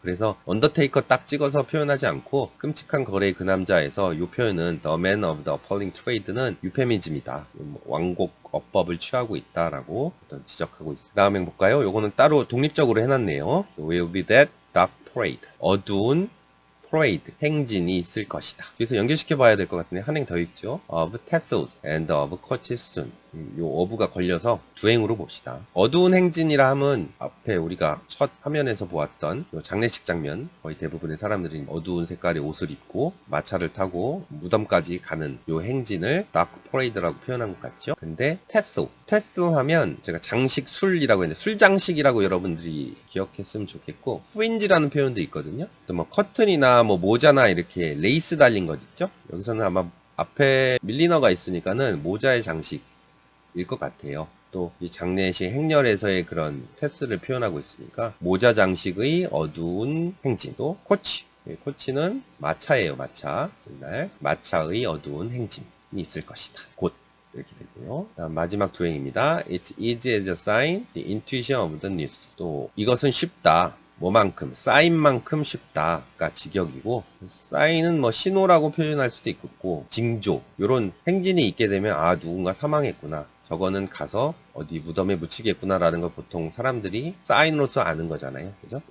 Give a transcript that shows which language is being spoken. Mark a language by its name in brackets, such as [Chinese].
[Korean] 그래서 언더테이커 딱 찍어서 표현하지 않고 끔찍한 거래의 그 남자에서 이 표현은 [English] The Man of the Appalling Trade [Korean] 는 유페미즘이다. 왕곡 어법을 취하고 있다라고 지적하고 있습니다. 다음에 볼까요? 요거는 따로 독립적으로 해놨네요. [English] Will be that dark parade. [Korean] 어두운 parade, 행진이 있을 것이다. 그래서 연결시켜 봐야 될 것 같은데 한 행 더 있죠. [English] Of tassels and of coaches soon. [Korean] 요 어부가 걸려서 두 행으로 봅시다. 어두운 행진이라 함은 앞에 우리가 첫 화면에서 보았던 요 장례식 장면, 거의 대부분의 사람들이 어두운 색깔의 옷을 입고 마차를 타고 무덤까지 가는 요 행진을 [English] dark parade [Korean] 라고 표현한 것 같죠. 근데 tassel 하면 제가 장식 술이라고 했는데 술장식이라고 여러분들이 기억했으면 좋겠고, 프린지라는 표현도 있거든요. 또 뭐 커튼이나 뭐 모자나 이렇게 레이스 달린 것 있죠. 여기서는 아마 앞에 밀리너가 있으니까는 모자의 장식 일 것 같아요. 또 이 장례식 행렬에서의 그런 테스를 표현하고 있으니까 모자 장식의 어두운 행진. 또 코치는 마차예요. 마차. 옛날 마차의 어두운 행진이 있을 것이다. 곧 이렇게 되고요. 다음 마지막 두 행입니다. [English] It's easy as a sign, the intuition of the news. [Korean] 또 이것은 쉽다. 뭐만큼, 사인만큼 쉽다가 직역이고, 사인은 뭐 신호라고 표현할 수도 있고, 징조, 요런 행진이 있게 되면 아 누군가 사망했구나, 저거는 가서 어디 무덤에 묻히겠구나라는 걸 보통 사람들이 사인으로서 아는 거잖아요. 그죠?